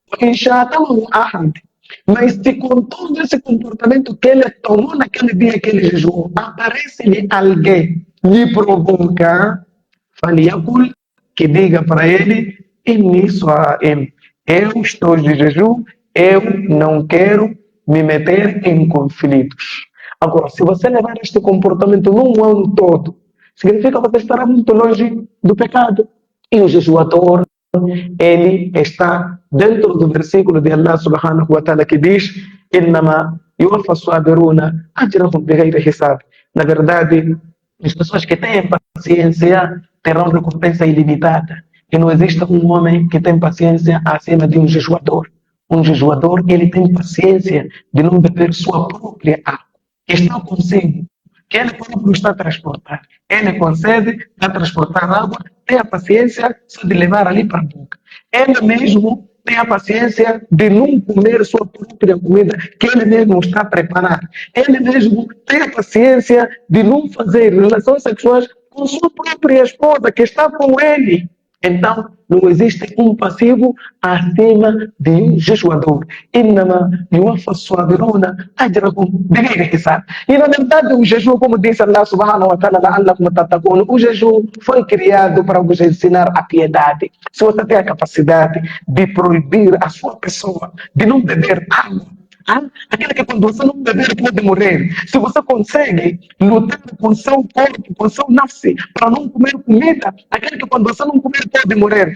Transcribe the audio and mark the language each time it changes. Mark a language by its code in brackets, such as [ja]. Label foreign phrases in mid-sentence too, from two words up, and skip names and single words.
[pt] Mas se com todo esse comportamento que ele tomou naquele dia que ele jejuou, aparece-lhe alguém lhe provocar, faliakul, que diga para ele, eu estou de jejum, eu não quero me meter em conflitos. Agora, se você levar este comportamento num ano todo, significa que você estará muito longe do pecado. E o jejuador, ele está dentro do versículo de Allah [ar] سبحانه وتعالى [pt] que diz: [ar] "إنما يوفى الصابرون أجرهم بغير حساب." [pt] Na verdade, as pessoas que têm paciência terão recompensa ilimitada. E não existe um homem que tem paciência acima de um jejuador. Um jejuador, ele tem paciência de não beber sua própria água. Está consigo, que ele próprio está a transportar. Ele consegue transportar água, tem a paciência só de levar ali para a boca. Ele mesmo tem a paciência de não comer sua própria comida, que ele mesmo está a preparar. Ele mesmo tem a paciência de não fazer relações sexuais com sua própria esposa, que está com ele. Então, não existe um passivo acima de um jejuador. [ar] إنما يوفى الصابرون أجرهم بغير حساب. [pt] E na verdade, o jejum, como disse Allah [ar] سبحانه وتعالى, لعلكم تتقون, [pt] o jejum foi criado para vos ensinar a piedade. Se você tem a capacidade de proibir a sua pessoa de não beber água, aquele que quando você não beber pode morrer. Se você consegue lutar com seu corpo, com seu nafsi, para não comer comida, aquele que quando você não comer pode morrer.